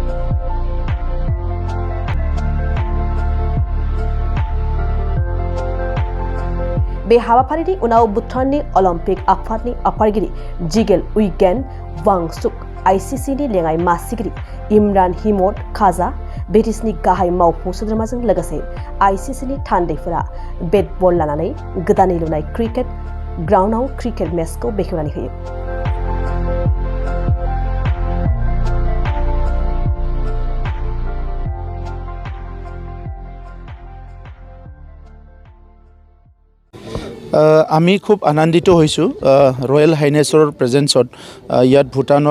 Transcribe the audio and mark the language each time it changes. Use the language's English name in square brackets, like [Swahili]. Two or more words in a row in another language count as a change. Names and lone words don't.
[Bodo] बे हाबाफारिनि उनाव भुटाननि अलिम्पिक आफादनि आफादगिरि जिगेल उइगेन वांसुक, आईसीसीनि लेङाइ मासिगिरि इमरान हिमद काजा, ब्रिटिशनि गाहाय मावफुं सोद्रोमाजों लोगोसे आईसीसीनि थान्दैफोरा बेट बल लानानै गोदानै लुनाय क्रिकेट ग्राउन्डआव क्रिकेट मेचखौ बेखेवनानै होयो। [Assamese] আমি খুব আনন্দিত হৈছোঁ ৰয়েল হাইনেছৰ প্ৰেজেন্সত ইয়াত ভূটানত